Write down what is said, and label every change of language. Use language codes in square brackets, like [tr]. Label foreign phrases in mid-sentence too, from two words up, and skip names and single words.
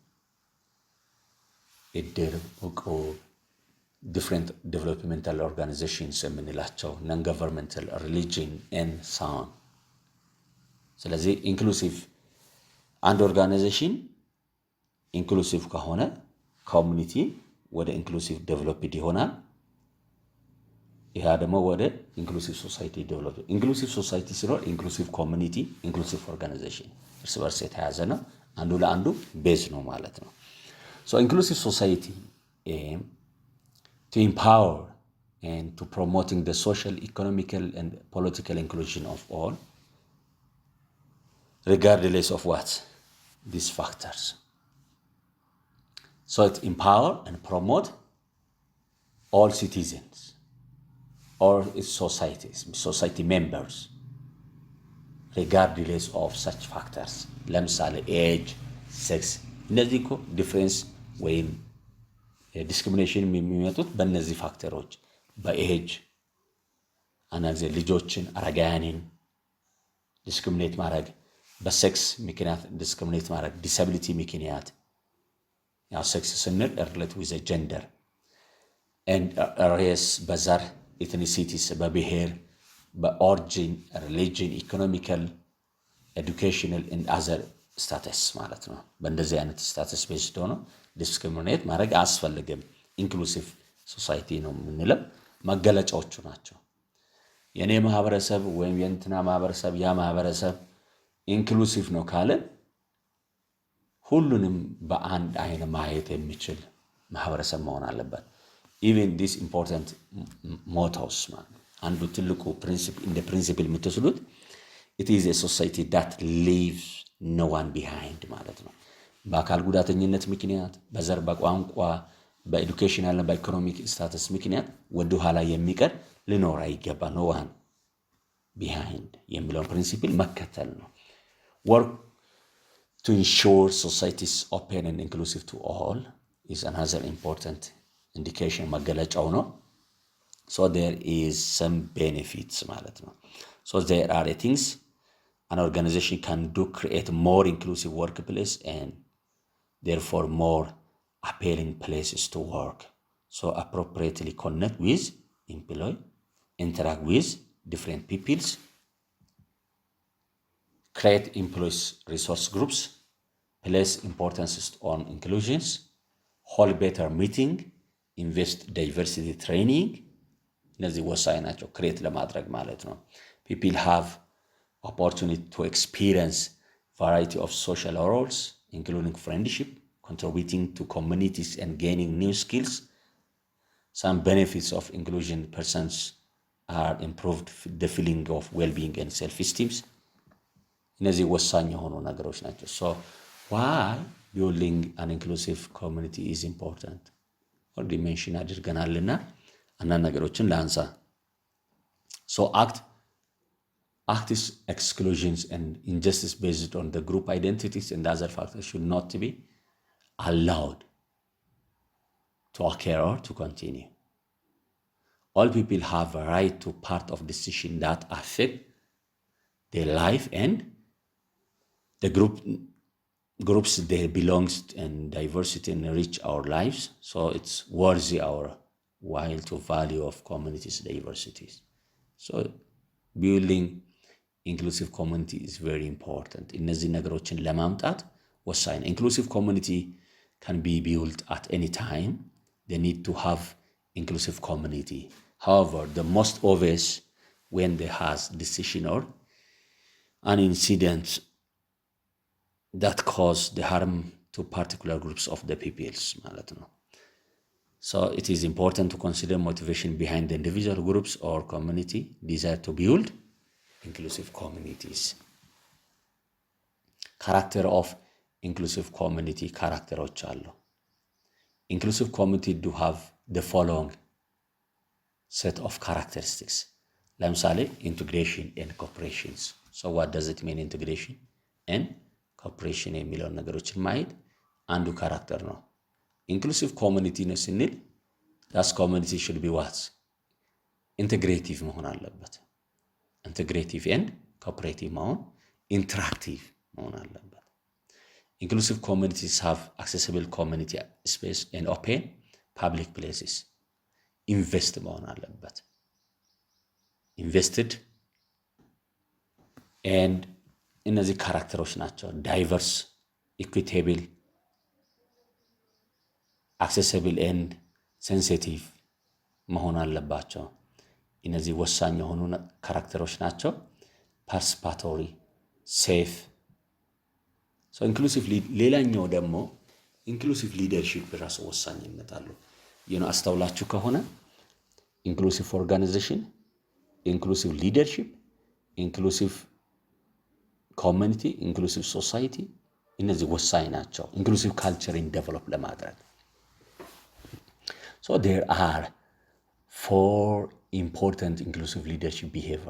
[am] እድር እቆ [en] different developmental organizations [am] የምንላቸው [en] non governmental religion and so on [am] ስለዚህ ኢንክሉሲቭ አንድ [en] organization inclusive [am] ከሆነ ኮሚኒቲ ወደ [en] inclusive developed [am] ይሆናል ይሄ ደግሞ ወደ [en] inclusive society develop inclusive society ሲኖር inclusive community inclusive organization [am] እርስ በርስ የተያያዘ ነው አንዱ ለአንዱ ቤዝ ነው ማለት ነው [en] so inclusive society aim to empower and to promoting the social economical and political inclusion of all regardless of what these factors so it empower and promote all citizens or its society members regardless of such factors ለምሳሌ age sex [am] እነዚህ እኮ ዲፈረንስ ወይም ዲስክሪሚኔሽን የሚመጡት በእነዚህ ፋክተሮች በኤጅ አናግዜ ልጆችን አረጋያንን ዲስክሪሚኔት ማድረግ በሴክስ ምክንያት ዲስክሪሚኔት ማድረግ ዲሳቢሊቲ ምክንያት ያው ሴክስ ስንል [en] relate with gender and race [am] በዘር ethnicities በብሔር በኦሪጂን [en] religion economical educational and other status [am] ማለት ነው በእንደዚህ አይነት [en] status based [am] ሆኖ ዲስክሪሚኔት ማድረግ አያስፈልግም [en] inclusive society [am] ነው የምንለው መገለጫዎቹ ናቸው የኔ ማህበረሰብ ወይም የእንትና ማህበረሰብ ያ ማህበረሰብ ኢንክሉሲቭ ነው ካለ ሁሉንም በአንድ አይነ ማየት የሚችል ማህበረሰብ መሆን አለበት [en] even this important mottos [am] ማለት አንዱ ትልቁ ፕሪንሲፕል እንደ ፕሪንሲፕል የምትወስዱት [en] it is a society that leaves no one behind [am] ማለት ነው በአካል ጉዳተኝነት ምክንያት በዘር በቋንቋ በኤዱኬሽናል እና [en] economic status [am] ምክንያት ወደ ኋላ የሚቀር ሊኖር [en] አይገባ no one behind [am] የሚለው ፕሪንሲፕል መከተል ነው [en] work to ensure societies open and inclusive to all is another important indication [am] መገለጫው ነው [en] so there is some benefits [am] ማለት ነው [en] so there are things an organization can do create more inclusive workplace and therefore more appealing places to work so appropriately connect with employee interact with different peoples create employees resource groups place importance on inclusions hold better meeting invest diversity training [am] እነዚህ ወሳኝ ናቸው ክሬት ለማድረግ ማለት ነው [en] people have opportunity to experience variety of social roles including friendship contributing to communities and gaining new skills some benefits of inclusion persons are improved the feeling of well-being and self-esteem [am] እነዚህ ወሳኝ የሆኑ ነገሮች ናቸው [en] so why building an inclusive community is important already mention [am] አድርገናልና እና ነገሮችን ላንሳ [en] so acts exclusions and injustice based on the group identities and other factors should not be allowed to occur or to continue all people have a right to part of decisions that affect their life and the groups they belongs and diversity enrich our lives so it's worthy our while to value of communities diversities so building inclusive community is very important. [am] እነዚህ ነገሮችን ለማምጣት ወሳኝ ነው። [en] inclusive community can be built at any time. They need to have inclusive community. However, the most obvious when there has decision or an incident that cause the harm to particular groups of the peoples [am] ማለት ነው። [en] So it is important to consider motivation behind the individual groups or community desire to build inclusive communities. Character of inclusive community characteሮች አሉ። Inclusive community do have the following set of characteristics. ለምሳሌ integration and cooperation. So what does it mean integration and cooperation [am] የሚለውን ነገሮችን ማየት አንዱ ካራክተር ነው። [en] inclusive community [am] ነው ስንል [en] that community should be what? integrative [am] መሆን አለበት። [en] integrative and cooperative [am] መሆን interactive መሆን አለበት። [en] inclusive communities have accessible community space and open public places. [am] invest መሆን አለበት። [en] invested and [am] እነዚህ ካራክተሮች ናቸው። [en] diverse, equitable, accessible and sensitive [am] መሆን አለባቸው። እነዚህ ወሳኝ የሆኑ ካራክተሮች ናቸው። [en] participatory, safe. So inclusive [am] ሌላኛው ደግሞ [en] inclusive leadership [am] ራሱ ወሳኝነት አለው። አስተውላችሁ ከሆነ [en] inclusive organization, inclusive leadership, inclusive community, inclusive society [am] እነዚህ ወሳኝ ናቸው [en] inclusive culture develop ለማድረግ። So there are 4 important inclusive leadership behavior.